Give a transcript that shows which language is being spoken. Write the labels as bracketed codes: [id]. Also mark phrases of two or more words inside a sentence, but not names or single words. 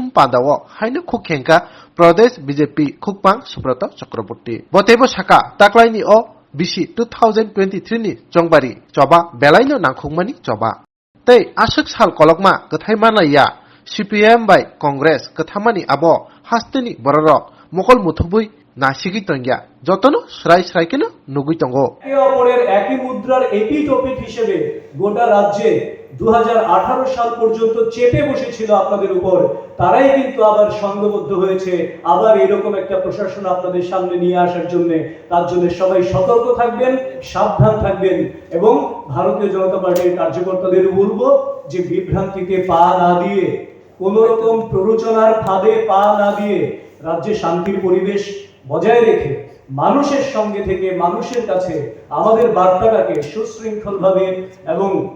[trp] pandao haino khukhenka Pradesh BJP khukpang Subroto Chakraborty botebo shaka taklaini o bisi 2023 ni jongbari choba belaino nangkhukmani choba tei ashak sal kolokma kathai manlaya CPM by Congress kathamani abo hasteni bororok mokol muthubui nasigi tongya jotono srai srai kena nugui tongo [bn] একে অপরের একই মুদ্রার এপিট ওপিট হিসেবে গোটা রাজ্যে 2018 সাল পর্যন্ত চেপে বসেছিল আপনাদের উপর তারাই কিন্তু আবার সংঘবদ্ধ হয়েছে আবার এরকম একটা প্রশাসন আপনাদের সামনে নিয়ে আসার জন্য তার জন্য সবাই সতর্ক থাকবেন সাবধান থাকবেন এবং ভারতীয় জনতা পার্টির কার্যকর্তাদের বলবো যে বিভ্রান্তিতে পা না দিয়ে কোনো রকম প্ররোচনার ফাঁদে পা না দিয়ে রাজ্যে শান্তির পরিবেশ বজায় রেখে মানুষের সঙ্গে থেকে মানুষের কাছে আমাদের বার্তাটাকে সুশৃঙ্খলভাবে এবং